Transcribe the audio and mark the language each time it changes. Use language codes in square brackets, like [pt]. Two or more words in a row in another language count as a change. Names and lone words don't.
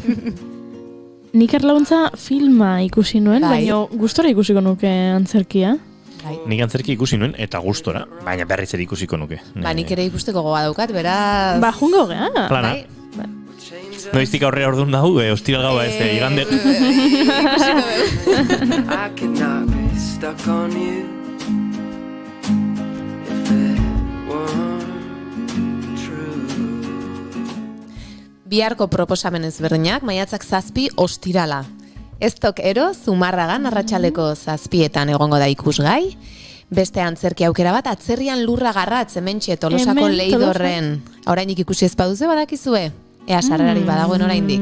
[eu] Nik Erlauntza filma ikusi nuen, baina gustora ikusiko nuke antzerkia. Nik antzerki ikusi nuen eta gustora, baina berriz ere ikusiko nuke. Nik ere ikusteko goga daukat, beraz... Jungo gea. Plana. Noiztik aurrera orduan dago, ostiral gaua ez, igande... [en] I cannot be stuck on you if it were true. [eu] Biharko proposamen ezberdinak, maiatzak 7 ostirala. Eztok ero, Zumarragan arratsaleko 7etan egongo da ikusgai. Beste antzerki aukera bat, atzerrian lurra garratz, hementxe Tolosako Leidorren. Orainik ikusi ez baduzu badakizue? ea sarrerarik badagoen oraindik.